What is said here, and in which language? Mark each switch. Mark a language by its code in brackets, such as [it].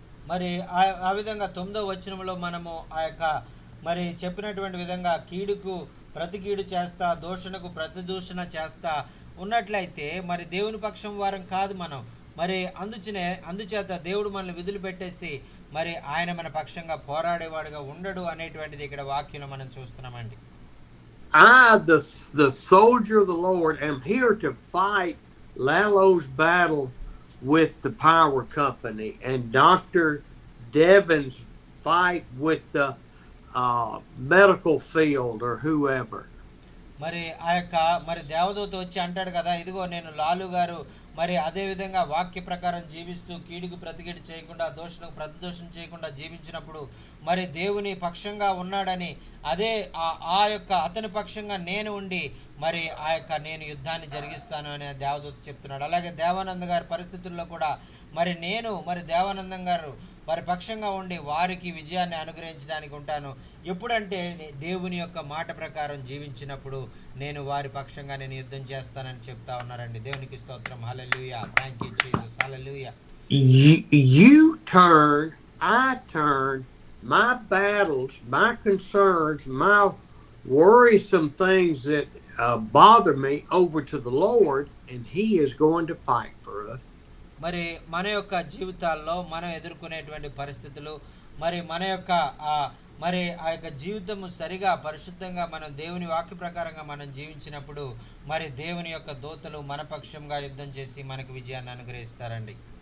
[te] మరి ఆ విధంగా 9వ వచనంలో మనము ఆ యొక్క మరి చెప్పినటువంటి విధంగా కీడుకు ప్రతి కీడు చేస్తా, దూషణకు ప్రతి దూషణ చేస్తా ఉన్నట్లయితే మరి దేవుని పక్షం వారం కాదు మనం. మరి అందుచేత దేవుడు మనల్ని విధులు పెట్టేసి మరి ఆయన మన పక్షంగా పోరాడేవాడుగా ఉండడు అనేటువంటిది ఇక్కడ వాక్యంలో మనం చూస్తున్నామండి. [en] I, the soldier of the Lord, am here to fight Lalo's battle with the power company and Dr. Devin's fight with the medical field or whoever. [te] మరి ఆ యొక్క మరి దేవదూత వచ్చి అంటాడు కదా, ఇదిగో నేను లాలు గారు మరి అదే విధంగా వాక్య ప్రకారం జీవిస్తూ కీడుకు ప్రతికీడు చేయకుండా, దోషణకు ప్రతిదోషం చేయకుండా జీవించినప్పుడు మరి దేవుని పక్షంగా ఉన్నాడని, అదే ఆ యొక్క అతని పక్షంగా నేను ఉండి మరి ఆ యొక్క నేను యుద్ధాన్ని జరిగిస్తాను అని దేవదూత చెప్తున్నాడు. అలాగే దేవానంద గారి పరిస్థితుల్లో కూడా మరి నేను మరి దేవానందం గారు వారి పక్షంగా ఉండి వారికి విజయాన్ని అనుగ్రహించడానికి ఉంటాను. ఎప్పుడంటే దేవుని యొక్క మాట ప్రకారం జీవించినప్పుడు నేను వారి పక్షంగా నేను యుద్ధం చేస్తానని చెప్తా ఉన్నారండి. దేవునికి స్తోత్రం, హల్లెలూయా. [en] thank you Jesus, [te] hallelujah. [en] You turn, I turn my battles, my concerns, my worrisome things that bother me over to the Lord, and he is going to fight for us. [te] మరి మన యొక్క జీవితాల్లో మనం ఎదుర్కొనేటువంటి పరిస్థితులు మరి మన యొక్క మరి ఆ యొక్క జీవితము సరిగా పరిశుద్ధంగా మనం దేవుని వాక్య ప్రకారంగా మనం జీవించినప్పుడు మరి దేవుని యొక్క దూతలు మన పక్షంగా యుద్ధం చేసి మనకు విజయాన్ని అనుగ్రహిస్తారండి.